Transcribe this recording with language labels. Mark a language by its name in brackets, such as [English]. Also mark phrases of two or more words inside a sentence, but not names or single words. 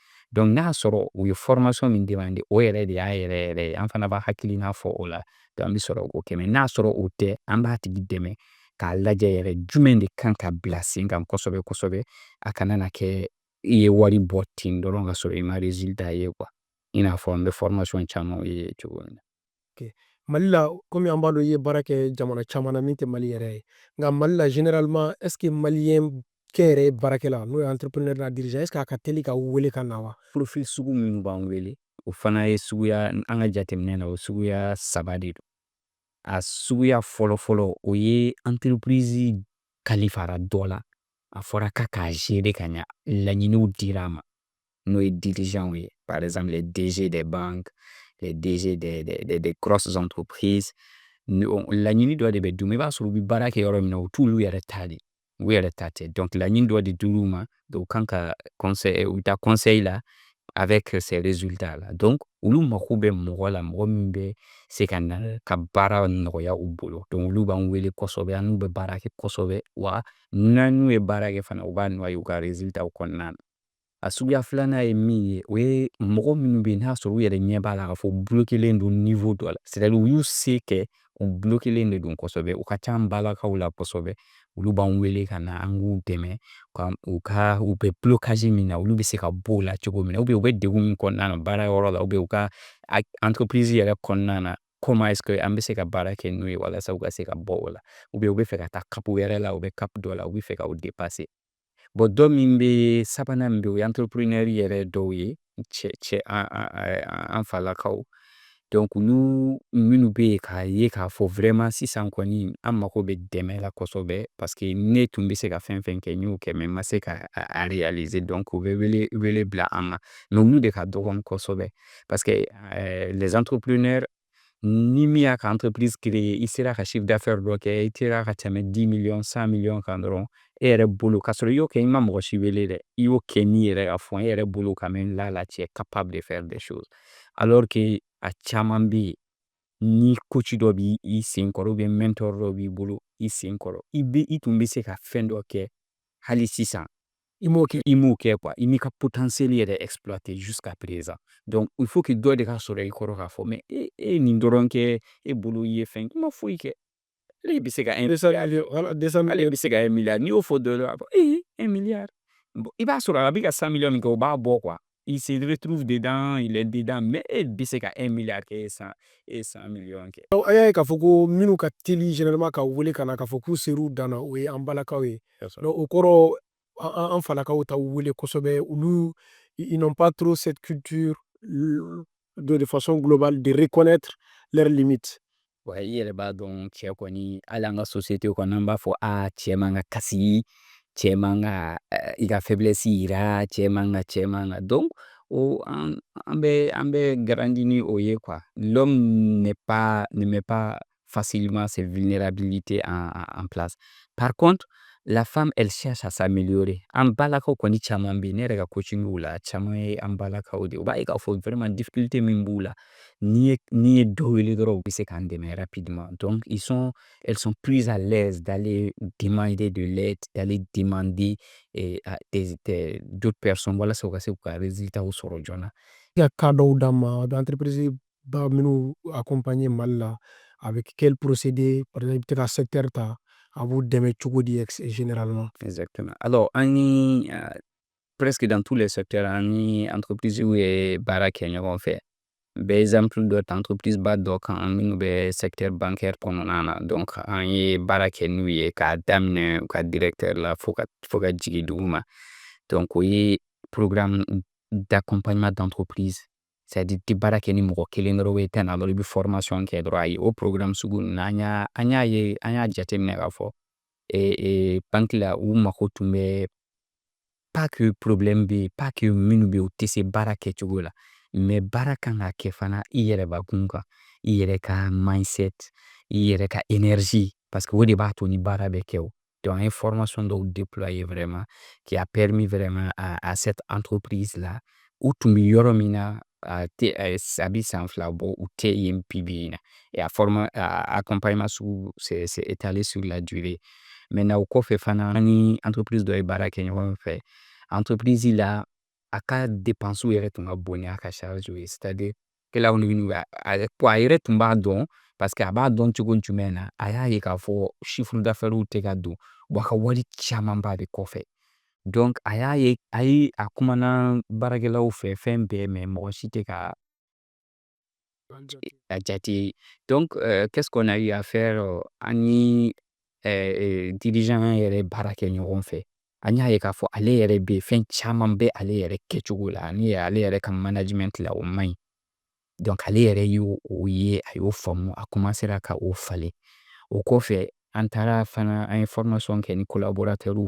[Bambara] donc n'a sɔrɔ u ye formation min demandé o yɛrɛ de y'a yɛrɛ an fana b'a hakilina fɔ o la donc an bɛ sɔrɔ k'o kɛ mais n'a sɔrɔ o tɛ an b'a tigi dɛmɛ k'a lajɛ yɛrɛ jumɛn de kan ka bila sen kan kosɛbɛ kosɛbɛ a kana na kɛ i ye wari bɔ ten dɔrɔn ka sɔrɔ i ma résultat ye quoi i n'a fɔ an bɛ formation camanw ye cogo min na. Ok. Mali la komi an b'a dɔn i ye baara kɛ jamana caman na min tɛ Mali yɛrɛ ye nka Mali la [French] généralement est ce que [Bambara] maliyɛn kɛnyɛrɛye baarakɛla n'o ye entrepreneur n'a dirigeant [French] est ce que [Bambara] a ka teli ka wele ka na wa? Profil sugu minnu b'an wele o fana ye suguya an ka jateminɛ na o suguya 3 de don. A suguya fɔlɔ-fɔlɔ o ye entreprise kalifara dɔ la a fɔra k'a k'a gérer ka ɲa laɲiniw dir'a ma n'o ye dirigeant ye [French] par exemple les DG des banques, les DG des grosses entreprises [Bambara] laɲini dɔ de bɛ d'u ma i b'a sɔrɔ u bɛ baara kɛ yɔrɔ min na o t'olu yɛrɛ ta de u yɛrɛ ta tɛ donc laɲini dɔ de dir'u ma donc u kan ka conseil u bɛ taa conseil la [French] avec ces résultats là donc [Bambara] olu mago bɛ mɔgɔ la mɔgɔ min bɛ se ka na ka baara nɔgɔya u bolo donc olu b'an wele kosɛbɛ an n'u bɛ baara kɛ kosɛbɛ wa n'u ye baara kɛ fana u b'a nɔ ye u ka résultat kɔnɔna na. A suguya filanan ye min ye o ye mɔgɔ minnu bɛ yen n'a sɔrɔ u yɛrɛ ɲɛ b'a la k'a fɔ u bloquelen don niveau dɔ la [French] c'est à dire [Bambara] u y'u se kɛ u bloquelen de don kosɛbɛ u ka ca an balakaw la kosɛbɛ olu b'an wele ka na an k'u dɛmɛ u bɛ blocage min na olu bɛ se ka bɔ o la cogo min na [French] ou bien [Bambara] u bɛ degun min kɔnɔna na baara yɔrɔ la [French] ou bien [Bambara] u ka entreprise yɛrɛ kɔnɔna na comment est ce que an bɛ se ka baara kɛ n'u ye walasa u ka se ka bɔ o la ou bien u bɛ fɛ ka taa cap wɛrɛ la u bɛ cap dɔ la u bɛ fɛ ka o dépasser. Bon dɔ min bɛ sabanan min bɛ o ye entrepreneur yɛrɛ dɔw ye an falakaw donc olu minnu bɛ yen k'a ye k'a fɔ vraiment sisan kɔni an mago bɛ dɛmɛ la kosɛbɛ [French] parce que [Bambara] ne tun bɛ se ka fɛn fɛn kɛ n y'o kɛ mais n ma se ka a réaliser donc u bɛ wele bila an ma mais olu de ka dɔgɔn kosɛbɛ [French] parce que les entrepreneurs [Bambara] ni min y'a ka [French] entreprise créer [Bambara] i sera ka [French] chiffre d'affaires [Bambara] dɔ kɛ i sera ka tɛmɛ 10 millions 100 millions kan dɔrɔn e yɛrɛ bolo k'a sɔrɔ i y'o kɛ i ma mɔgɔ si wele dɛ i y'o kɛ n'i yɛrɛ ka fɔ e yɛrɛ bolo [French] quand même là tu es capable de faire des choses alors que [Bambara] a caman bɛ yen ni coach dɔ b'i sen kɔrɔ [French] ou bien [Bambara] mentor dɔ b'i bolo i sen kɔrɔ i tun bɛ se ka fɛn dɔ kɛ hali sisan i m'o kɛ quoi i m'i ka potentiel yɛrɛ [French] exploiter jusqu'à présent donc il faut que [Bambara] dɔ de ka sɔrɔ i kɔrɔ k'a fɔ mais e ye nin dɔrɔn kɛ e bolo i ye fɛn i ma foyi kɛ ale bɛ se ka 1 milliard ale bɛ se ka 1 milliard n'i y'o fɔ dɔ la a b'a fɔ 1 milliard bon i b'a sɔrɔ a bɛ ka 100 millions min kɛ o b'a bɔ quoi [French] il se retrouve dedans il est dedans mais [Bambara] e bɛ se ka 1 milliard kɛ e ye 100 millions kɛ. An y'a ye k'a fɔ ko minnu ka teli généralement ka wele ka na k'a fɔ k'u ser'u dan na o ye an balakaw ye donc o kɔrɔ an falakaw t'aw wele kosɛbɛ olu [French] ils n'ont pas trop cette culture de façon globale de reconnaître leurs limites. [Bambara] Ouais, i yɛrɛ b'a dɔn cɛ kɔni hali an ka société kɔnɔ an b'a fɔ cɛ man ka kasi cɛ man ka i ka faiblesse yira cɛ man ka [French] donc [Bambara] an bɛ grandi ni o ye [French] quoi l'homme ne met pas facilement ses vulnérabilités en place par contre la femme elle cherche à s'améliorer [Bambara] an balakaw kɔni caman bɛ yen ne yɛrɛ ka coaching la caman ye an balakaw de ye u b'a ye k'a fɔ vraiment difficulté min b'u la n'i ye dɔ wele dɔrɔn u bɛ se k'an dɛmɛ [French] rapidement donc elles sont plus à l'aise d'aller demander de l'aide d'aller demander à d'autres personnes [Bambara] walasa u ka se k'u ka résultat sɔrɔ joona. I ka cas dɔw d'an ma a bɛ entreprise ba minnu accompagner Mali la [French] avec quel procédé par exemple [Bambara] i bɛ se ka secteur ta a b'u dɛmɛ cogo di généralement. [French] Exactement alors [Bambara] an ni [French] presque dans tous les secteurs [Bambara] an ni entreprise ye baara kɛ ɲɔgɔn fɛ bɛ exemple dɔ ta entreprise ba dɔ kan minnu bɛ [French] secteur bancaire [Bambara] kɔnɔna na donc an ye baara kɛ n'u ye k'a daminɛ u ka directeur la fo ka jigin duguma donc o ye [French] programme d'accompagnement d'entreprise c'est à dire [Bambara] i tɛ baara kɛ ni mɔgɔ kelen dɔrɔn i tɛ na dɔrɔn i bɛ formation kɛ dɔrɔn ayi o programme sugu ninnu an y'a jateminɛ k'a fɔ banque la u mago tun bɛ [French] pas que problème [Bambara] bɛ yen [French] pas que [Bambara] minnu bɛ yen u tɛ se baara kɛcogo la mais baara kan ka kɛ fana i yɛrɛbakun kan i yɛrɛ ka mindset i yɛrɛ ka énergie [French] parce que [Bambara] o de b'a to ni baara bɛ kɛ o donc an ye formation dɔw [French] déployer vraiment qui a permis vraiment à cette entreprise là [Bambara] u tun bɛ yɔrɔ min na a bɛ san 2 bɔ u tɛ yen bi in na [French] et accompagnement [Bambara] sugu [French] c'est étalé sur la durée maintenant [Bambara] o kɔfɛ fana an ni entreprise dɔ ye baara kɛ ɲɔgɔn fɛ entreprise la a ka dépense yɛrɛ tun ka bon n'a ka charge ye c'est-à-dire kɛla a yɛrɛ tun b'a dɔn [French] parce que [Bambara] a b'a dɔn cogo jumɛn na a y'a ye k'a fɔ [French] chiffre d'affaires [Bambara] tɛ ka don wa a ka wari camanba de kɔfɛ donc a y'a ye a kumana baarakɛlaw fɛ fɛn bɛɛ mais mɔgɔ si tɛ ka a jate [French] donc qu'est-ce qu'on a eu à faire [Bambara] an ni dirigeant yɛrɛ baara kɛ ɲɔgɔn fɛ an y'a ye k'a fɔ ale yɛrɛ bɛ fɛn caman bɛ ale yɛrɛ kɛcogo la ani ale yɛrɛ ka management la o man ɲi donc ale yɛrɛ y'o ye a y'o faamu a commencera ka o falen o kɔfɛ an taara fana an ye formation kɛ ni collaborateurs